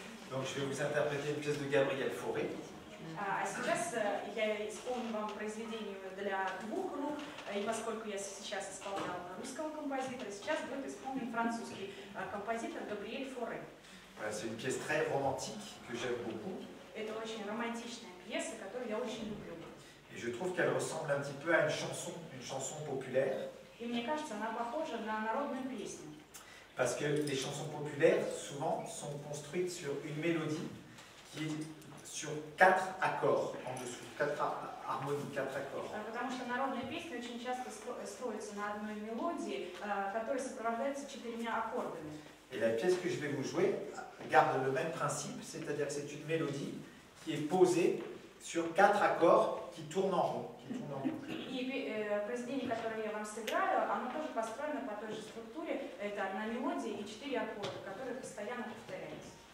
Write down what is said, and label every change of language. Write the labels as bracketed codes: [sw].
[fr] Donc, je vais vous interpréter une pièce de Gabriel Fauré. [ru] А сейчас я исполню вам произведение для двух рук, и поскольку я сейчас исполняла русского композитора, сейчас будет исполнен французский композитор Габриэль Форе. [fr] C'est une pièce très romantique que j'aime beaucoup. [ru] Это очень романтичная пьеса, которую я очень люблю. [fr] Et je trouve qu'elle ressemble un petit peu à une chanson populaire. [ru] И мне кажется, она похожа на народную песню. [fr] Parce que les chansons populaires, souvent, sont construites sur une mélodie qui est sur 4 accords en dessous, 4 harmonies, 4 accords. [ru] Потому что народные песни очень часто строятся на одной мелодии, которая сопровождается 4 аккордами. [fr] Et la pièce que je vais vous jouer garde le même principe, c'est-à-dire que c'est une mélodie qui est posée sur 4 accords qui tournent en rond. [ru] И произведение, которое я вам сыграю, оно тоже построено по той же структуре. Это одна мелодия и 4 аккорда, которые постоянно повторяются.